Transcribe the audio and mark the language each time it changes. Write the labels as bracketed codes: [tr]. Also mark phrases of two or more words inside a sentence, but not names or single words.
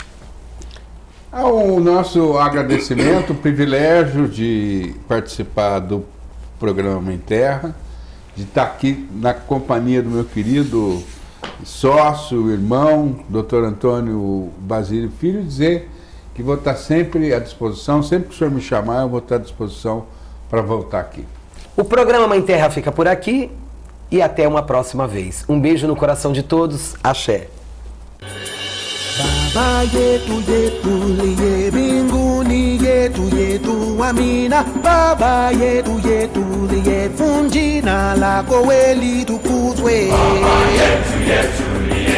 [pt] O nosso agradecimento, o privilégio de participar do programa Mãe Terra, de estar aqui na companhia do meu querido sócio, irmão, Dr. Antônio Basílio Filho, e dizer que vou estar sempre à disposição, sempre que o senhor me chamar, eu vou estar à disposição para voltar aqui. O programa Mãe Terra fica por aqui e até uma próxima vez. Um beijo no coração de todos. Axé. [sw] Baba yetu yetu liye mbinguni yetu yetu amina. Baba yetu yetu liye, jina lako litukuzwe. Baba yetu yetu liye